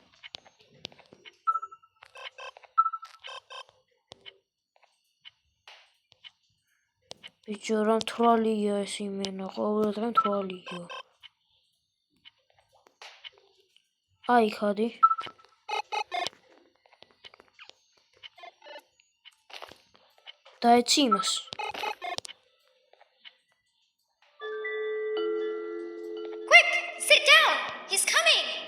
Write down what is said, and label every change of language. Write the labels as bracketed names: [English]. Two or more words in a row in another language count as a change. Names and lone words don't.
[Georgian] ბიჭო რა თვალია ეს იმენა, ყოველდღე თვალია. აი ხადი. დაეცი იმას. [English] Quick, sit down. He's coming.